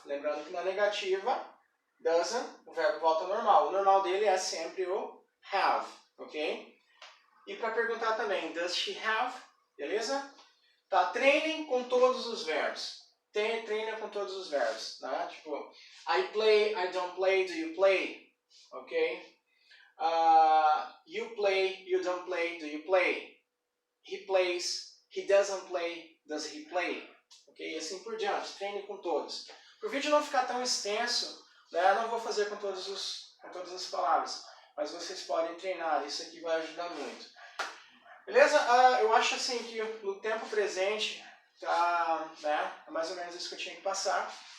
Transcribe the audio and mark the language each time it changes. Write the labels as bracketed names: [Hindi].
[Portuguese] Lembrando que na negativa, doesn't, o verbo volta ao normal. O normal dele é sempre o have. Ok? E para perguntar também, [English] does she have? [Portuguese] Beleza? Tá, treinem com todos os verbos. Treina com todos os verbos. Né? [English] Tipo, I play, I don't play, do you play? Ok? You play, you don't play, do you play? He plays, he doesn't play, does he play? [Portuguese] Ok? E assim por diante. Treine com todos. Para o vídeo não ficar tão extenso, né? Eu não vou fazer com todas as palavras. Mas vocês podem treinar. Isso aqui vai ajudar muito. Beleza? Eu acho assim que no tempo presente, tá, né, é mais ou menos isso que eu tinha que passar.